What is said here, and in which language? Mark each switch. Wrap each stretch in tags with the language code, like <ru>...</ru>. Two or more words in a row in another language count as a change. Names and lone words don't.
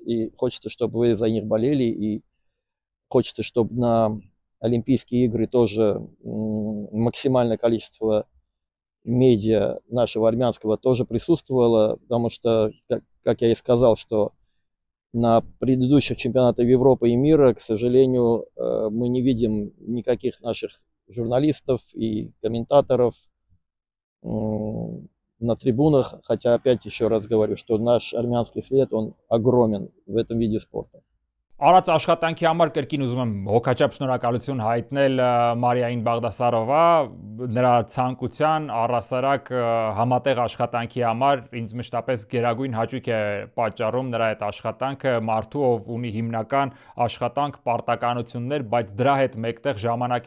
<ru>И хочется, чтобы вы за них болели, и хочется, чтобы на Олимпийские игры тоже максимальное количество медиа нашего армянского тоже присутствовало, потому что, как я и сказал, что на предыдущих чемпионатах Европы и мира, к сожалению, мы не видим никаких наших журналистов и комментаторов на трибунах, хотя опять еще раз говорю, что наш армянский след, он огромен в этом виде спорта.</ru> <hy>Արած աշխատանքի համար կրկին ուզում եմ հոգաչափ շնորհակալություն հայտնել Մարիային Բաղդասարովա, նրա ցանկության առասարակ համատեղ աշխատանքի համար ինձ մշտապես գերագույն հաճույք է պատճառում նրա այդ աշխատանքը, մարդու ով ունի հիմնական աշխատանք, պարտականություններ, բայց դրա հետ մեկտեղ ժամանակ է</hy>